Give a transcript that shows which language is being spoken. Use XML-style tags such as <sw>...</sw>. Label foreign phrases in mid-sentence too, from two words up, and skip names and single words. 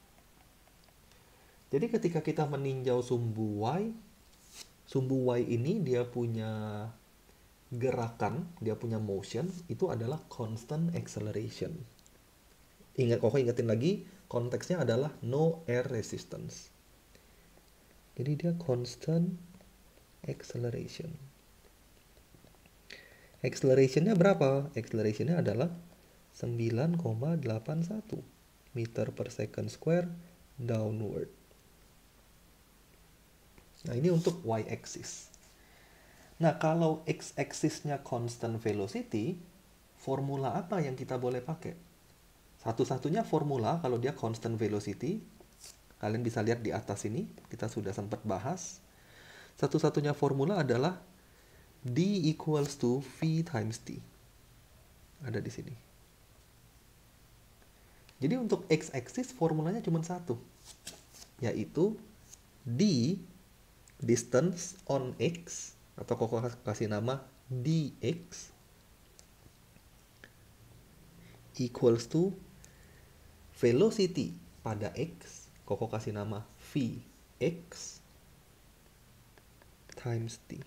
<id>Jadi ketika kita meninjau sumbu Y ini dia punya gerakan, dia punya motion, itu adalah</id> <en>constant acceleration.</en> <id>Koko ingetin lagi, konteksnya adalah</id> <en>no air resistance.</en> <id>Jadi dia</id> <en>constant acceleration.</en> <id>Accelerationnya berapa? Accelerationnya adalah 9,81</id> <en>meter per second square downward.</en> <id>Nah, ini untuk Y-axis. Nah, kalau X-axisnya</id> <en>constant velocity,</en> <id>formula apa yang kita boleh pakai? Satu-satunya formula kalau dia</id> <en>constant velocity,</en> <id>kalian bisa lihat di atas ini, kita sudah sempat bahas. Satu-satunya formula adalah</id> <en>D equals to V times T.</en> <id>Ada di sini. Jadi untuk X-axis formulanya cuma satu, yaitu</id> <en>D distance on X,</en> <id>atau Koko kasih nama dx,</id> <en>equals to velocity</en> <id>pada X, Koko kasih nama</id> <en>Vx times T.</en>